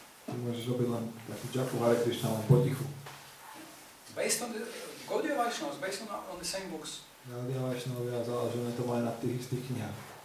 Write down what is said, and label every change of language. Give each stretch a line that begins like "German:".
Slovak: Ty môžeš robiť len takú japu Hare Krišna, len potichu.
English: Based on the Gaudiya Vaishnavas, based on the same books.
Slovak: Gaudiya Vaishnavia založené to majú na tých istých knihách.